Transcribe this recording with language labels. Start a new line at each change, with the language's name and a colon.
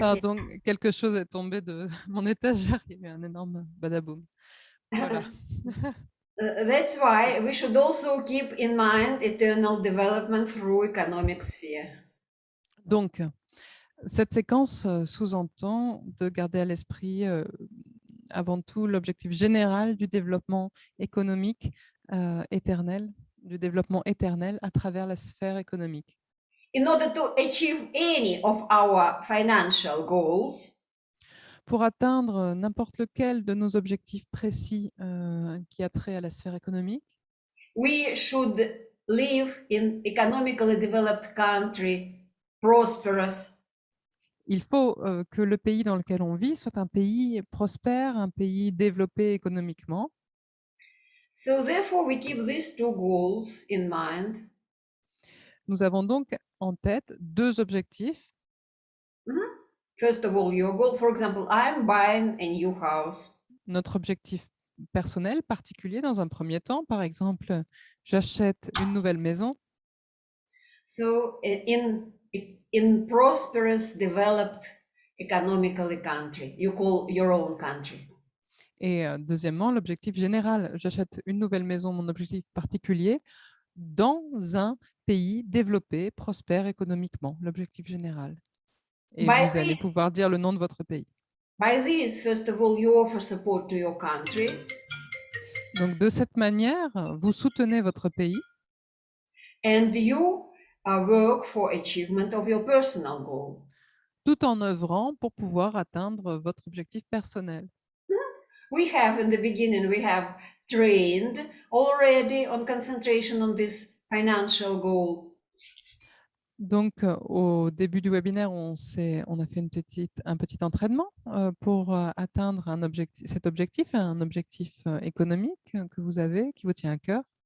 French: Pardon, quelque chose est tombé de mon étagère. Il y a eu un énorme badaboum. Voilà.
English: That's why we should also keep in mind eternal development through economic sphere.
French: Donc, cette séquence sous-entend de garder à l'esprit avant tout l'objectif général du développement économique éternel, du développement éternel à travers la sphère économique.
English: In order to achieve any of our financial goals,
French: pour atteindre n'importe lequel de nos objectifs précis qui a trait à la sphère économique,
English: we should live in economically developed country, prosperous.
French: il faut que le pays dans lequel on vit soit un pays prospère, un pays développé économiquement.
English: So therefore, we keep these two goals in mind.
French: Nous avons donc en tête deux objectifs.
English: First of all, your goal, for example, I'm buying a new house.
French: Notre objectif personnel particulier dans un premier temps, par exemple, j'achète une nouvelle maison.
English: So in prosperous, developed, economically country, you call your own country.
French: Et deuxièmement, l'objectif général, j'achète une nouvelle maison, mon objectif particulier, dans un pays développé, prospère économiquement, l'objectif général. Et
English: By
French: vous allez
English: this-
French: pouvoir dire le nom de votre pays.
English: By this, first of all, you offer support to your country,
French: Donc, de cette manière, vous soutenez votre pays
English: and you work for achievement of your personal goal.
French: tout en œuvrant pour pouvoir atteindre votre objectif personnel.
English: We have, in the beginning, we have trained already on concentration on this financial goal.
French: Donc, au début du webinaire, on a fait un petit entraînement pour atteindre cet objectif, un objectif économique que vous avez, qui vous tient à cœur.